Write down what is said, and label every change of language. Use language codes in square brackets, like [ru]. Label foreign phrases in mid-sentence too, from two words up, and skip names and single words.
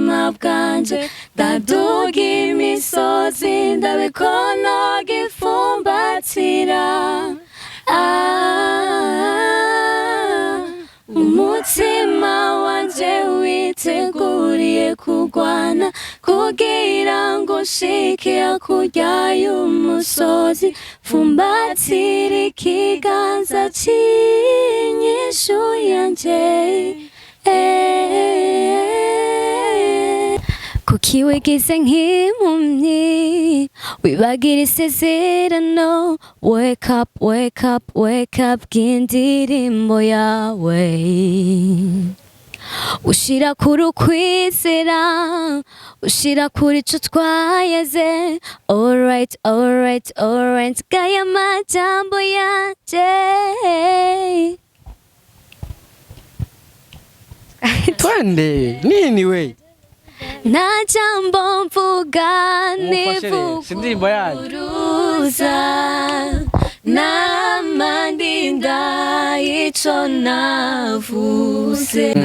[rn] buzima bwanje ndaduga imisozi ndabikono gifumbatira umutima wanje witeguriye kurwana kugira ngo shike kurya y'umusozi fumbatira ikiganza c'inyishu yanje kuki wigize nk'impumyi wibagira isezerano [en] wake up wake up wake up [rn] bw'indirimbo yawe ushira kuri ukwizera ushira kuri ico twayeze [en] alright alright alright [rn] gaya majambo yanje [sw] twende nini we [rn] nta jambo mvuga nivuguruza namandinda ico navuze